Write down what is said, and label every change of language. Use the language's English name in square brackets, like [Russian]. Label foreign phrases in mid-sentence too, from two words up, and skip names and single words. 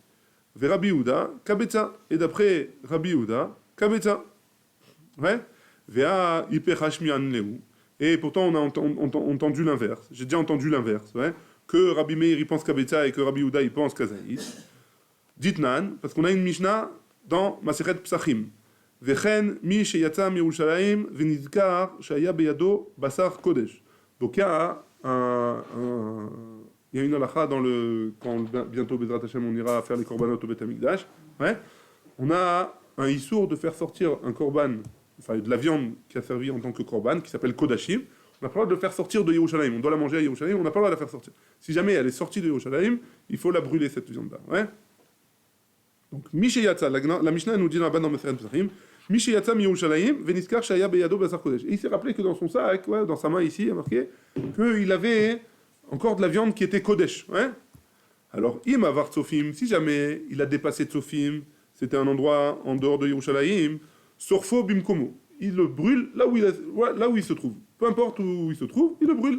[Hebrew] ורבי יהודה כביצה. [French] Et d'après Rabbi Yehuda, Kabetza. Ouais. Et pourtant, on a entendu l'inverse. J'ai déjà entendu l'inverse. Ouais, que Rabbi Meir il pense Kabetza et que Rabbi Yehuda il pense Kazaït. Ditnan, parce qu'on a une Mishnah dans Masechet Psachim. [Hebrew] וכן מי שיצא מירושלים ונזכר שהיה בידו בשר קודש. [French] Donc il y a une halakha dans le quand bientôt [Hebrew] בעזרת השם [French] on ira faire les korbanot au [Hebrew] בית המקדש. [French] Ouais, on a un issour de faire sortir un korban. Enfin, de la viande qui a servi en tant que korban, qui s'appelle kodashim, on n'a pas le droit de le faire sortir de Yerushalayim. On doit la manger à Yerushalayim, on n'a pas le droit de la faire sortir. Si jamais elle est sortie de Yerushalayim, il faut la brûler, cette viande-là. Ouais. Donc, Misheyatza, la Mishnah nous dit là-bas dans Meseret Pesachim, [Hebrew] מי שיצא מירושלים ונזכר שהיה בידו בשר קודש. [French] Et il s'est rappelé que dans son sac, ouais, dans sa main ici, il y a marqué qu'il avait encore de la viande qui était kodesh. Ouais. Alors, [Hebrew] אם עבר צופים, [French] si jamais il a dépassé tsofim, c'était un endroit en dehors de Yerushalayim, [Hebrew] שורפו במקומו. [French] Il le brûle là où il se trouve. Peu importe où il se trouve, il le brûle.